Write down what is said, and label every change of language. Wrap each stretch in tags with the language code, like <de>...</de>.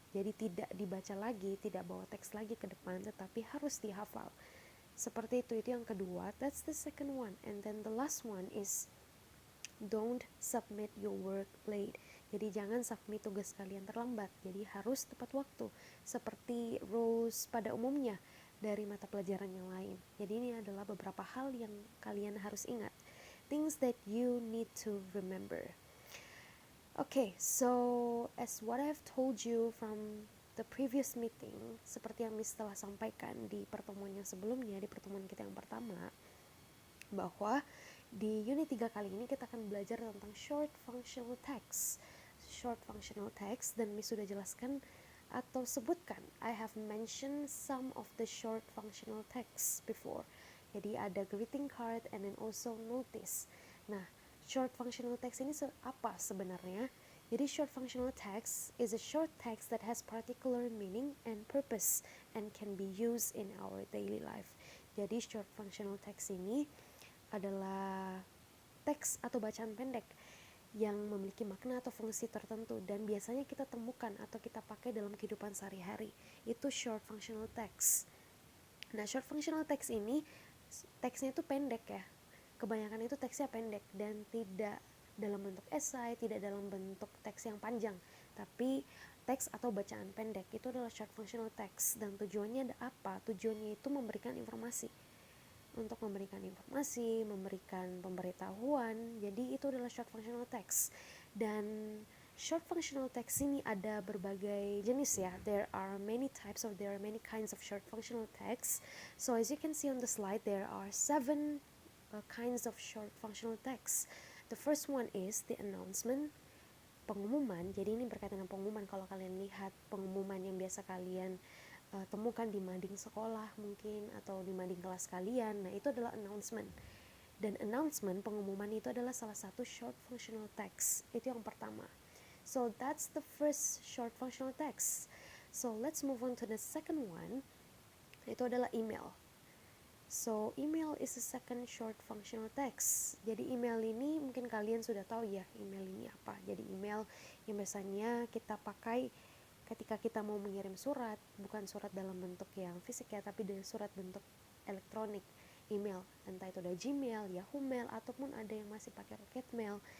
<id>Jadi tidak dibaca lagi, tidak bawa teks lagi ke depan, tetapi harus dihafal. Seperti itu yang kedua.</id> <en>That's the second one. And then the last one is don't submit your work late.</en> <id>Jadi jangan submit tugas kalian terlambat. Jadi harus tepat waktu, seperti rules pada umumnya dari mata pelajaran yang lain. Jadi ini adalah beberapa hal yang kalian harus ingat.</id> <en>Things that you need to remember. Okay, so as what I've told you from the previous meeting,</en> <id>seperti yang Miss telah sampaikan di pertemuan yang sebelumnya, di pertemuan kita yang pertama, bahwa di unit 3 kali ini kita akan belajar tentang short functional text.</id> <en>Short functional text,</en> <id>dan Miss sudah jelaskan atau sebutkan,</id> <en>I have mentioned some of the short functional text before.</en> <id>Jadi ada</id> <en>greeting card and then also notice.</en> <id>Nah, short functional text ini apa sebenarnya?</id> <en>Jadi short functional text is a short text that has particular meaning and purpose and can be used in our daily life.</en> <id>Jadi short functional text ini adalah teks atau bacaan pendek yang memiliki makna atau fungsi tertentu dan biasanya kita temukan atau kita pakai dalam kehidupan sehari-hari. Itu short functional text. Nah, short functional text ini teksnya itu pendek ya. Kebanyakan itu teksnya pendek dan tidak dalam bentuk esai, tidak dalam bentuk teks yang panjang, tapi teks atau bacaan pendek. Itu adalah short functional text. Dan tujuannya ada apa? Tujuannya itu memberikan informasi. Untuk memberikan informasi, memberikan pemberitahuan. Jadi itu adalah short functional text. Dan short functional text ini ada berbagai jenis ya.</id> <en>There are many kinds of short functional text. So as you can see on the slide, there are 7 kinds of short functional text. The first one is the announcement, pengumuman.</en> <id>Jadi ini berkaitan dengan pengumuman. Kalau kalian lihat pengumuman yang biasa kalian temukan di mading sekolah mungkin atau di mading kelas kalian, nah itu adalah announcement. Dan announcement, pengumuman itu adalah salah satu short functional text. Itu yang pertama.</id> <en>So that's the first short functional text. So let's move on to the second one.</en> <id>Itu adalah email.</id> <en>So email is the second short functional text.</en> <id>Jadi email ini mungkin kalian sudah tahu ya, email ini apa. Jadi email yang biasanya kita pakai ketika kita mau mengirim surat, bukan surat dalam bentuk yang fisik ya, tapi dari surat bentuk elektronik, email, entah itu ada Gmail, Yahoo Mail, ataupun ada yang masih pakai Rocket Mail.</id>